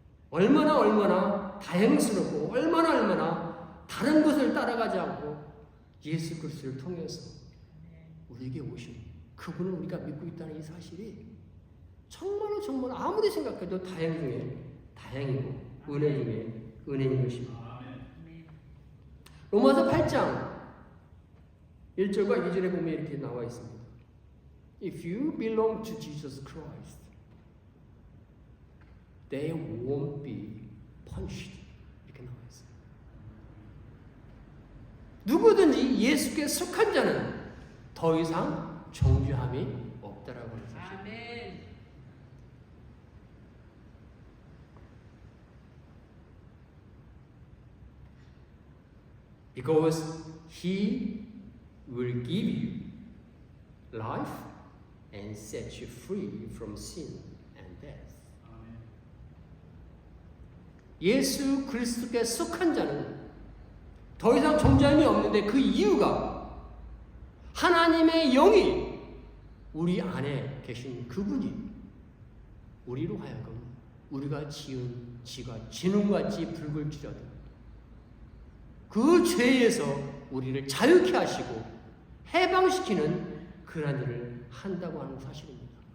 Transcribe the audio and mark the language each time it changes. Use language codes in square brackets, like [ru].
[ko] 얼마나 다행스럽고 얼마나 다른 것을 따라가지 않고 예수 그리스도를 통해서 우리에게 오신 그분을 우리가 믿고 있다는 이 사실이 정말로 정말 아무리 생각해도 다행 중에 다행이고 은혜 중에 은혜인 것입니다. 로마서 8장 1절과 2절에 보면 이렇게 나와 있습니다. [en] If you belong to Jesus Christ, they won't be punished. [ko] 이렇게 나와 있어요. 누구든지 예수께 속한 자는 더 이상 정죄함이 없다라고 하는 사실. 아멘. [en] Because He will give you life and set you free from sin and death. [ko] 예수 그리스도께 속한 자는 더 이상 정죄함이 없는데 그 이유가 하나님의 영이 우리 안에 계신 그분이 우리로 하여금 우리가 지은 지가 진홍같이 붉을지라도 그 죄에서 우리를 자유케 하시고 해방시키는 그런 일을 한다고 하는 사실입니다.